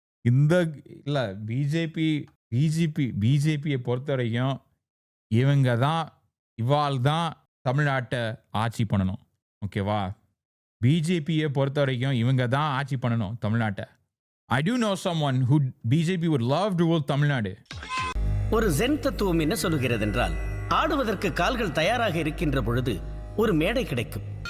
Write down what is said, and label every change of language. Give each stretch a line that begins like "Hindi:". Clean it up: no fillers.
Tamil: இந்த இல்ல பிஜேபியை பொறுத்த வரைக்கும் இவாள் தான் தமிழ்நாட்டை ஆட்சி பண்ணணும். ஓகேவா? பிஜேபியை பொறுத்த வரைக்கும் இவங்க தான் ஆட்சி பண்ணணும் தமிழ்நாட்டை.
English: I do know someone who BJP would love to rule Tamil Nadu.
Tamil: ஒரு ஜென் தத்துவம் என்ன சொல்லுகிறது என்றால், ஆடுவதற்கு கால்கள் தயாராக இருக்கின்ற பொழுது ஒரு மேடை கிடைக்கும்.